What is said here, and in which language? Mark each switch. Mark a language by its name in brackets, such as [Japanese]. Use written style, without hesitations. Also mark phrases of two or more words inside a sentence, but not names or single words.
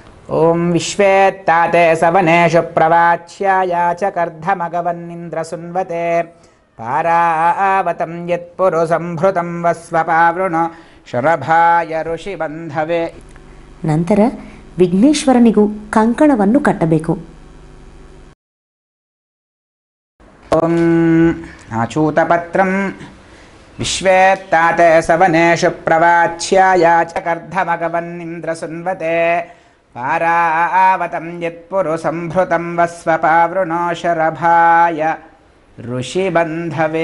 [Sanskrit] ಓಂ ವಿಶ್ವೇತ್ತಾತೆ ಸವನೇಶು ಪ್ರವಾಚ್ಯಾಯ ಚ ಕರ್ಧಮಗವನ್ನಿಂದ್ರಸುನ್ವತೆ ಪಾರಾವತಂ ಯತ್ಪುರು ಸಂಭೃತಂ ವಸ್ವಪಾವೃಣು ಶರಭಾಯ ಋಷಿ ಬಂಧವೇ. [Kannada] ನಂತರ ವಿಘ್ನೇಶ್ವರನಿಗೂ ಕಂಕಣವನ್ನು ಕಟ್ಟಬೇಕು. [Sanskrit] ಓಂ ಆಚೂತಪತ್ರಂ ವಿಶ್ವೇತ್ತಾತೆ ಸವನೇಶು ಪ್ರವಾಚ್ಯಾಯ ಚ ಕರ್ಧಮಗವನ್ನಿಂದ್ರಸುನ್ವತೆ ಪಾರಾವತಂ ಯತ್ಪುರು ಸಂಭೃತಂ ವಸ್ವಪಾವೃಣೋ ಶರಭಾಯ ಋಷಿಬಂಧವೇ.